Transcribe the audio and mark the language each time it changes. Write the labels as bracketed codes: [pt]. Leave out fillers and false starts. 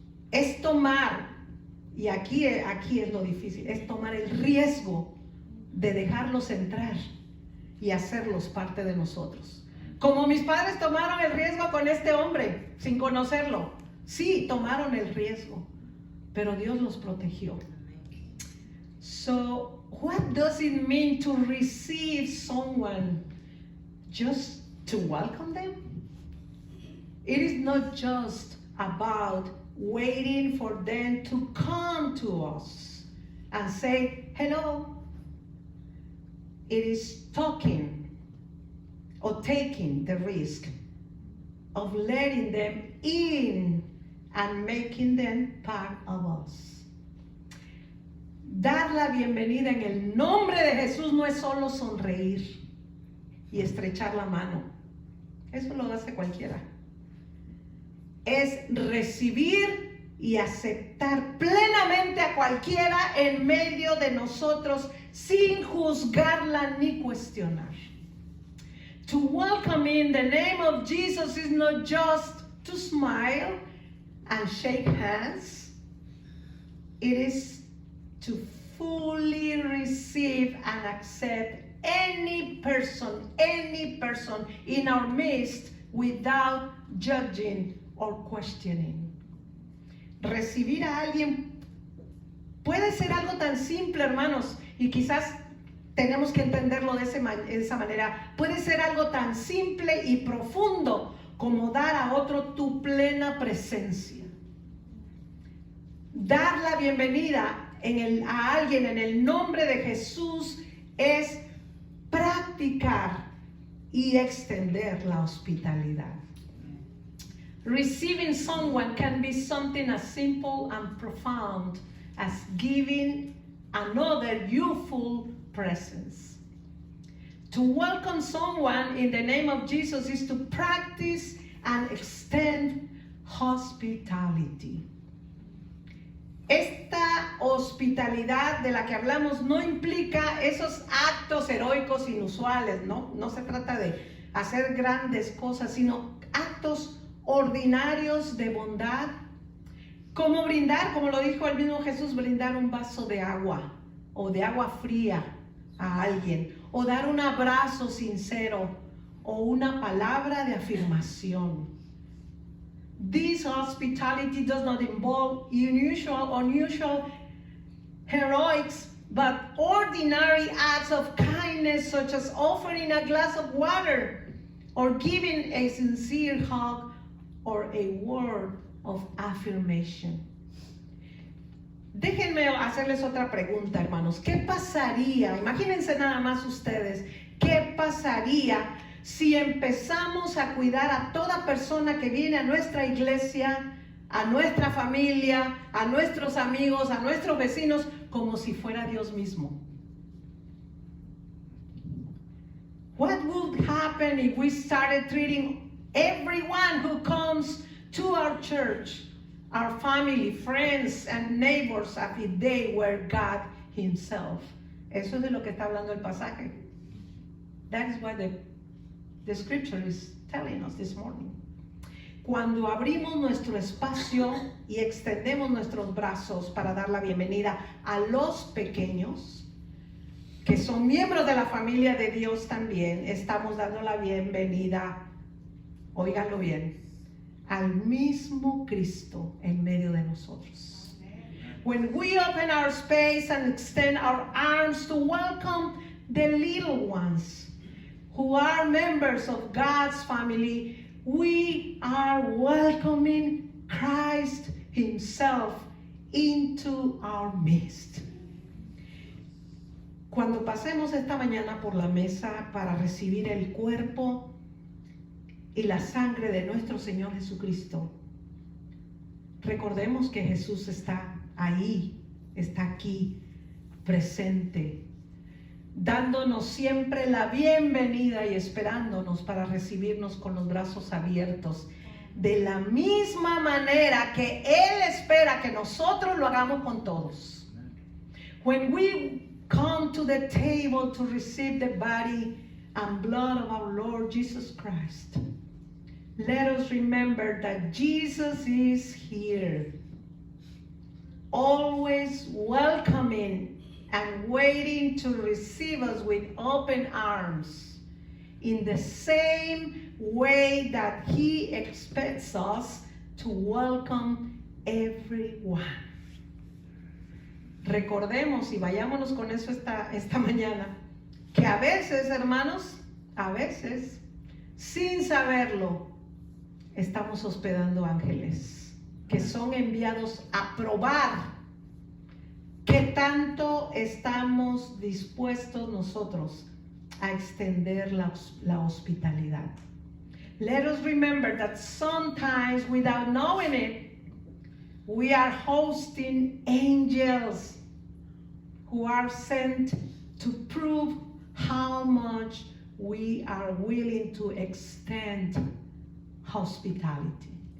[es] Es tomar, y aquí es lo difícil, es tomar el riesgo de dejarlos entrar y hacerlos parte de nosotros. Como mis padres tomaron el riesgo con este hombre, sin conocerlo. Sí, tomaron el riesgo, pero Dios los protegió. [en] So, what does it mean to receive someone? Just to welcome them? It is not just about waiting for them to come to us and say hello. It is talking or taking the risk of letting them in and making them part of us. [es] Dar la bienvenida en el nombre de Jesús no es solo sonreír y estrechar la mano. Eso lo hace cualquiera. Es recibir y aceptar plenamente a cualquiera en medio de nosotros sin juzgarla ni cuestionar. [en] To welcome in the name of Jesus is not just to smile and shake hands. It is to fully receive and accept any person in our midst without judging or questioning. [es] Recibir a alguien puede ser algo tan simple, hermanos, y quizás tenemos que entenderlo de esa manera. Puede ser algo tan simple y profundo como dar a otro tu plena presencia. Dar la bienvenida a alguien en el nombre de Jesús es practicar y extender la hospitalidad. [en] Receiving someone can be something as simple and profound as giving another youthful presence. To welcome someone in the name of Jesus is to practice and extend hospitality. [es] Esta hospitalidad de la que hablamos no implica esos actos heroicos inusuales, ¿no? No se trata de hacer grandes cosas, sino actos ordinarios de bondad, como brindar, como lo dijo el mismo Jesús, brindar un vaso de agua o de agua fría a alguien, o dar un abrazo sincero o una palabra de afirmación. [en] This hospitality does not involve unusual heroics, but ordinary acts of kindness, such as offering a glass of water or giving a sincere hug or a word of affirmation. [es] Déjenme hacerles otra pregunta, hermanos. ¿Qué pasaría? Imagínense nada más ustedes. ¿Qué pasaría si empezamos a cuidar a toda persona que viene a nuestra iglesia, a nuestra familia, a nuestros amigos, a nuestros vecinos, como si fuera Dios mismo? [en] What would happen if we started treating everyone who comes to our church, our family, friends, and neighbors, as if they were God Himself? [es] Eso es de lo que está hablando el pasaje. [en] That is what the scripture is telling us this morning. [es] Cuando abrimos nuestro espacio y extendemos nuestros brazos para dar la bienvenida a los pequeños, que son miembros de la familia de Dios también, estamos dando la bienvenida, óiganlo bien, al mismo Cristo en medio de nosotros. [en] When we open our space and extend our arms to welcome the little ones who are members of God's family, we are welcoming Christ Himself into our midst. [es] Cuando pasemos esta mañana por la mesa para recibir el cuerpo y la sangre de nuestro Señor Jesucristo, recordemos que Jesús está ahí, está aquí, presente, dándonos siempre la bienvenida y esperándonos para recibirnos con los brazos abiertos, de la misma manera que Él espera que nosotros lo hagamos con todos. [en] When we come to the table to receive the body and blood of our Lord Jesus Christ, let us remember that Jesus is here, always welcoming and waiting to receive us with open arms, in the same way that He expects us to welcome everyone. [es] Recordemos y vayámonos con eso esta mañana, que a veces, hermanos, a veces, sin saberlo, estamos hospedando ángeles que son enviados a probar qué tanto estamos dispuestos nosotros a extender la hospitalidad. [en] Let us remember that sometimes, without knowing it, we are hosting angels who are sent to prove how much we are willing to extend hospitality.